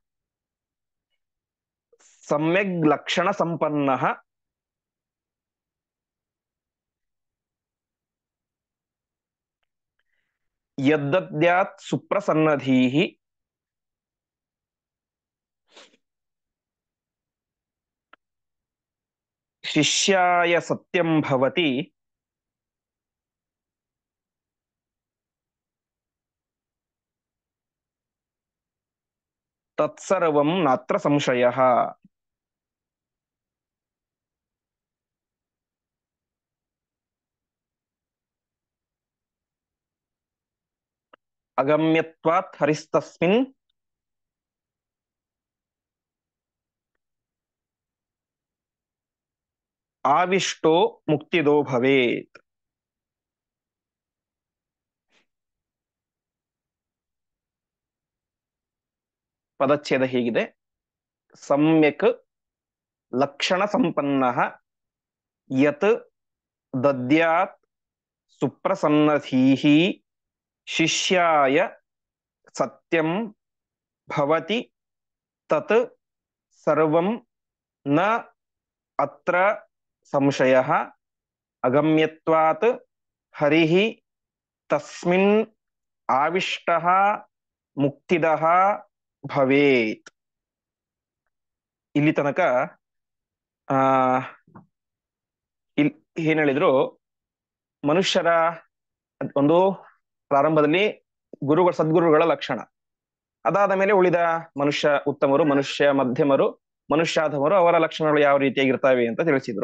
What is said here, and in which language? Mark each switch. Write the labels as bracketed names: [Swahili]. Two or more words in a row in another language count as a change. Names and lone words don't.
[Sanskrit] ಸಮ್ಯಗ್ ಲಕ್ಷಣ ಸಂಪನ್ನ ಯದ್ದದ್ಯಾತ್ ಸುಪ್ರಸನ್ನಧೀಃ ಶಿಷ್ಯಾಯ ಸತ್ಯಂ ಭವತಿ ತತ್ಸರ್ವಂ ನಾತ್ರ ಸಂಶಯಃ. ಅಗಮ್ಯತ್ವಾತ್ ಹರಿಸ್ತಸ್ಮಿನ್ ಆವಿಷ್ಟೋ ಮುಕ್ತಿದೋ ಭವೇತ್. [Kannada] ಪದಚ್ಛೇದ ಹೀಗಿದೆ: [Sanskrit] ಸಮ್ಯಕ್ ಲಕ್ಷಣ ಸಂಪನ್ನ ಯತ್ ದದ್ಯಾತ್ ಸುಪ್ರಸನ್ನಧೀಃ ಶಿಷ್ಯಾಯ ಸತ್ಯಂ ಭವತಿ ತತ್ ಸರ್ವಂ ನ ಅತ್ರ ಸಂಶಯಃ ಅಗಮ್ಯತ್ವಾತ್ ಹರಿಃ ತಸ್ಮಿನ್ ಆವಿಷ್ಟಃ ಮುಕ್ತಿದಃ ಭವೇತ್. [Kannada] ಇಲ್ಲಿ ತನಕ ಆ ಇಲ್ಲಿ ಏನ್ ಹೇಳಿದ್ರು, ಮನುಷ್ಯರ ಒಂದು ಪ್ರಾರಂಭದಲ್ಲಿ ಸದ್ಗುರುಗಳ ಲಕ್ಷಣ, ಅದಾದ ಮೇಲೆ ಉಳಿದ ಮನುಷ್ಯ ಉತ್ತಮರು, ಮನುಷ್ಯ ಮಧ್ಯಮರು, ಮನುಷ್ಯಾಧಮರು, ಅವರ ಲಕ್ಷಣಗಳು ಯಾವ ರೀತಿಯಾಗಿರ್ತವೆ ಅಂತ ತಿಳಿಸಿದ್ರು.